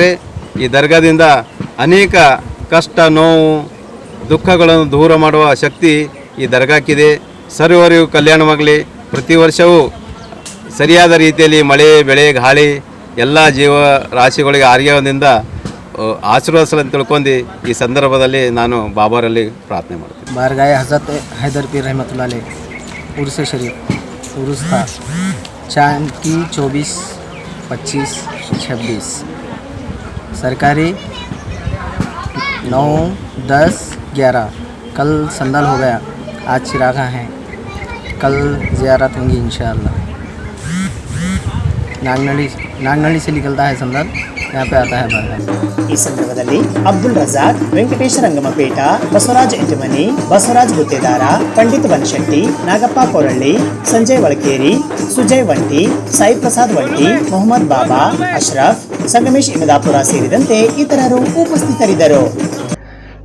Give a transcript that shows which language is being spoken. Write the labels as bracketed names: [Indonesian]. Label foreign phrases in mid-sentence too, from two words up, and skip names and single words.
[Kannada] ಈ ದರ್ಗಾದಿಂದ ಅನೇಕ ಕಷ್ಟ, ನೋವು, ದುಃಖಗಳನ್ನು ದೂರ ಮಾಡುವ ಶಕ್ತಿ ಈ ದರ್ಗಾಕ್ಕಿದೆ. ಸರ್ವರಿಗೂ ಕಲ್ಯಾಣವಾಗಲಿ. ಪ್ರತಿ ವರ್ಷವೂ ಸರಿಯಾದ ರೀತಿಯಲ್ಲಿ ಮಳೆ, ಬೆಳೆ, ಗಾಳಿ ಎಲ್ಲ ಜೀವರಾಶಿಗಳಿಗೆ ಆರೋಗ್ಯದಿಂದ ಆಶೀರ್ವದಿಸಲು ತಿಳ್ಕೊಂಡು ಈ ಸಂದರ್ಭದಲ್ಲಿ ನಾನು ಬಾಬಾರಲ್ಲಿ ಪ್ರಾರ್ಥನೆ ಮಾಡ್ತೀನಿ. [Hindi] बारगाह हज़रत हैदर पीर रहमतुल्लाह अलैह उर्स शरीफ उर्स था चांद की 24, 25, 26 सरकारी 9, 10, 11 कल संदल हो गया, आज चिरागा हैं, कल ज़ियारत होंगी इंशाअल्लाह। नागनहಳ್ಳಿ से निकलता है संदल, यहाँ पे आता है बारगाह। [Kannada] ಈ ಸಂದರ್ಭದಲ್ಲಿ ಅಬ್ದುಲ್ ರಜಾಕ್, ವೆಂಕಟೇಶ ರಂಗಮಪೇಟ, ಬಸವರಾಜ್ ಎಂಟಮನಿ, ಬಸವರಾಜ್ ಗುತ್ತೇದಾರ, ಪಂಡಿತ್ ಬನಶೆಟ್ಟಿ, ನಾಗಪ್ಪ ಕೊರಳ್ಳಿ, ಸಂಜಯ್ ವಳಕೇರಿ, ಸುಜಯ್ ವಂಟಿ, ಸಾಯಿ ಪ್ರಸಾದ್ ವಂಟಿ, ಮೊಹಮ್ಮದ್ ಬಾಬಾ, ಅಶ್ರಫ್, ಸಂಗಮೇಶ್ ಇಮದಾಪುರ ಸೇರಿದಂತೆ ಇತರರು ಉಪಸ್ಥಿತರಿದ್ದರು.